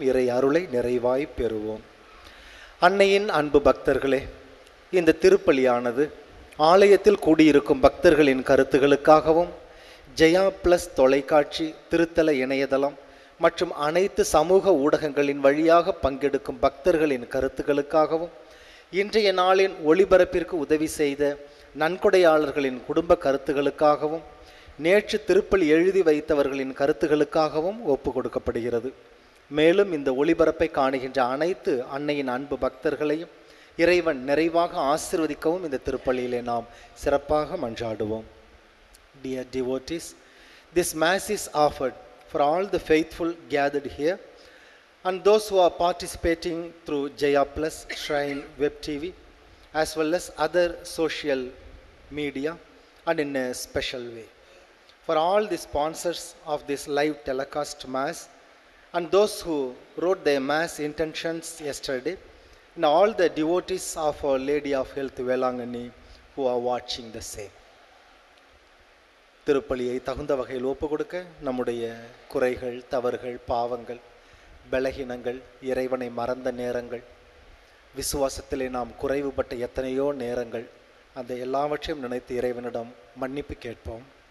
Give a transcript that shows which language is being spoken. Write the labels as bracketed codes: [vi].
[ta] இறை அருளை நிறைவாய் பெறுவோம். அன்னையின் அன்பு பக்தர்களே, இந்த திருப்பலியானது ஆலயத்தில் கூடியிருக்கும் பக்தர்களின் கருத்துகளுக்காகவும், ஜெயா பிளஸ் தொலைக்காட்சி, திருத்தல இணையதளம் மற்றும் அனைத்து சமூக ஊடகங்களின் வழியாக பங்கெடுக்கும் பக்தர்களின் கருத்துக்களுக்காகவும், இன்றைய நாளின் ஒளிபரப்பிற்கு உதவி செய்த நன்கொடையாளர்களின் குடும்ப கருத்துகளுக்காகவும், நேற்று திருப்பலி எழுதி வைத்தவர்களின் கருத்துகளுக்காகவும் ஒப்பு கொடுக்கப்படுகிறது. மேலும் இந்த ஒளிபரப்பை காணுகின்ற அனைத்து அன்னையின் அன்பு பக்தர்களையும் இறைவன் நிறைவாக ஆசீர்வதிக்கவும் இந்த திருப்பலியிலே நாம் சிறப்பாக மன்றாடுவோம். [en] Dear devotees, this Mass is offered for all the faithful gathered here and those who are participating through Jaya Plus, Shrine Web TV, as well as other social media, and in a special way. For all the sponsors of this live telecast Mass and those who wrote their Mass intentions yesterday, and all the devotees of Our Lady of Health Velangani who are watching the same. [ta] திருப்பலியை தகுந்த வகையில் ஒப்பு கொடுக்க நம்முடைய குறைகள், தவறுகள், பாவங்கள், பலகீனங்கள், இறைவனை மறந்த நேரங்கள், விசுவாசத்திலே நாம் குறைவுபட்ட எத்தனையோ நேரங்கள், அந்த எல்லாவற்றையும் நினைத்து இறைவனிடம் மன்னிப்பு கேட்போம்.